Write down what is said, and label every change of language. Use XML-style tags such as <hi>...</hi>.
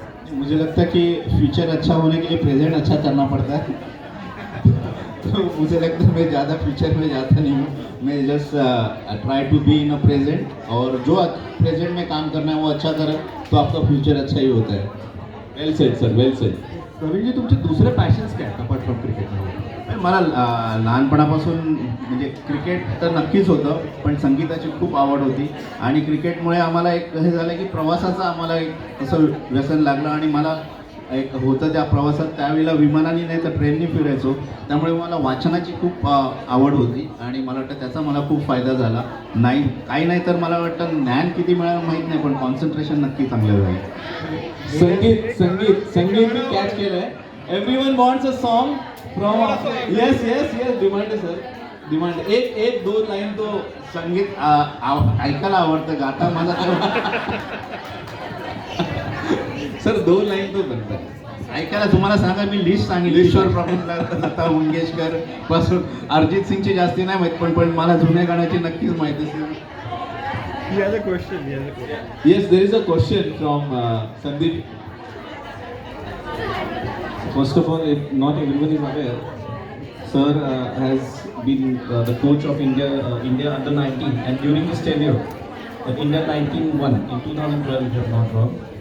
<hi>मुझे लगता है कि फ्यूचर अच्छा होने के लिए प्रेजेंट अच्छा करना पड़ता है। तो मुझे लगता है मैं ज़्यादा फ्यूचर में जाता नहीं हूँ, मैं</hi> <en>just try to be in a present,</en> <hi>और जो प्रेजेंट में काम करना है वो अच्छा करें तो आपका फ्यूचर अच्छा ही होता है।</hi> <en>Well said sir, well said.</en> <mr>प्रवीण जी, तुमचे दुसरे पॅशन्स काय आहेत</mr> <en>Apart from cricket?</en> <mr>मला लहानपणापासून म्हणजे क्रिकेट तर नक्कीच होतं, पण संगीताची खूप आवड होती आणि क्रिकेटमुळे आम्हाला एक हे झालं की प्रवासाचं आम्हाला एक असं व्यसन लागलं आणि मला एक होतं त्या प्रवासात त्यावेळेला विमानाने नाही तर ट्रेनने फिरायचो, त्यामुळे मला वाचनाची खूप आवड होती आणि मला वाटतं त्याचा मला खूप फायदा झाला. नाही काही नाही तर मला वाटतं ज्ञान किती मिळालं माहीत नाही, पण कॉन्सन्ट्रेशन नक्की चांगलं झालं. संगीत संगीत संगीत मी कॅच केलंय.</mr> <en>everyone wants a song from, yes yes yes,</en> <mr>demand आहे सर, डिमांड. एक दोन लाईन तो संगीत ऐकायला आवडतं, गाता मला सर 2 लाईन तो बनतात. ऐकायला. तुम्हाला सांगा, मी लिस्ट सांगितली, ईश्वर प्रभुंदर, लता मंगेशकर पासून अरिजित सिंगची जास्ती नाही माहीत, पण मला जुन्या गाण्याची नक्कीच माहिती असेल.</mr> <en>Yes, there is a question from Sandeep. First of all, if not everyone is aware, Sir has been the coach of India under 19, and during his tenure, India 19 won in 2012, if I'm not wrong.</en>